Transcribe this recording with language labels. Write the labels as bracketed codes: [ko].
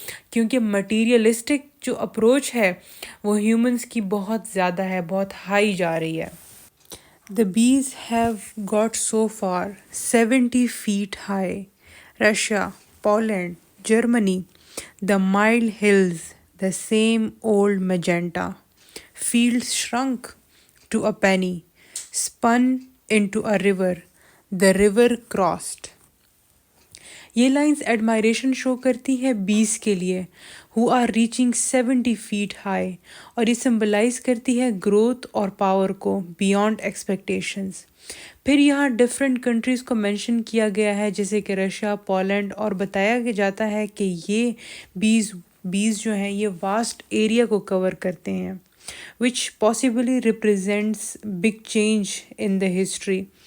[ur] کیونکہ مٹیریلسٹک جو اپروچ ہے وہ ہیومنس کی بہت زیادہ ہے، بہت ہائی جا رہی ہے. [en] The bees have got so far 70 feet high. Russia, Poland, Germany, the mild hills, the same old magenta. Fields shrunk to a penny, spun into a river. The river crossed. [ur] یہ lines admiration شو کرتی ہے بیس کے لیے [en] who are reaching 70 feet high، [ur] اور یہ symbolise کرتی ہے growth اور پاور کو بیانڈ ایکسپیکٹیشنز. پھر یہاں ڈفرینٹ کنٹریز کو مینشن کیا گیا ہے جیسے کہ رشیا، پولینڈ، اور بتایا جاتا ہے کہ یہ بیز جو ہیں یہ واسٹ ایریا کو کور کرتے ہیں [en] which possibly represents big change in the history.